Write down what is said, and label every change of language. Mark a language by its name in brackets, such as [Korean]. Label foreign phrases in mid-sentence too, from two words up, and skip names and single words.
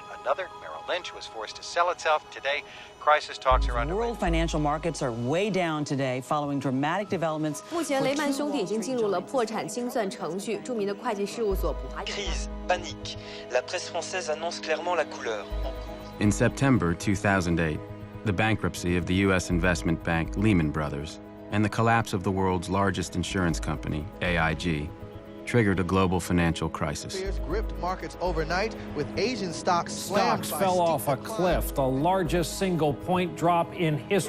[English] Another, Merrill Lynch, was forced to sell itself. Today, crisis talks are underway. World financial markets are way down today following dramatic developments. [Chinese] 目前雷曼兄弟已经进入了破产清算程序，著名的会计事务所普华。 [French] Crise, panique. La presse française annonce clairement la couleur. [English] In September 2008, the bankruptcy of the U.S. investment bank Lehman Brothers and the collapse of the world's largest insurance company, AIG, triggered a global financial crisis. Gripped markets overnight with Asian stocks Stocks fell off a cliff, the largest single point drop in history.